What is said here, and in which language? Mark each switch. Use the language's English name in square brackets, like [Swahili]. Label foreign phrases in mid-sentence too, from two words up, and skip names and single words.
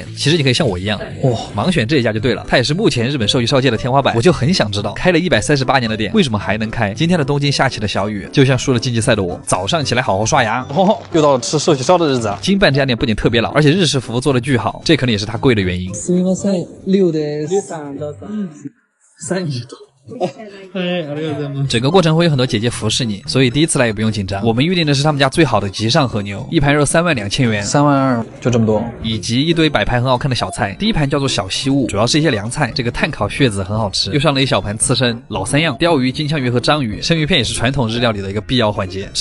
[Chinese] 其实你可以像我一样，盲选这一家就对了，它也是目前日本寿喜烧界的天花板。我就很想知道，开了138年的店，为什么还能开？今天的东京下起了小雨，就像输了竞技赛的我，早上起来好好刷牙。又到了吃寿喜烧的日子啊！金办这家店不仅特别老，而且日式服务做得巨好，这可能也是它贵的原因。 [Japanese] すみません、6です。 30度。 [Chinese] 整个过程会有很多姐姐服侍你，所以第一次来也不用紧张。我们预定的是他们家最好的极上和牛，一盘肉32000元，32000就这么多，以及一堆摆盘很好看的小菜。第一盘叫做小西物，主要是一些凉菜，这个炭烤血子很好吃，又上了一小盘刺身，老三样，鲷鱼、金枪鱼和章鱼，生鱼片也是传统日料里的一个必要环节。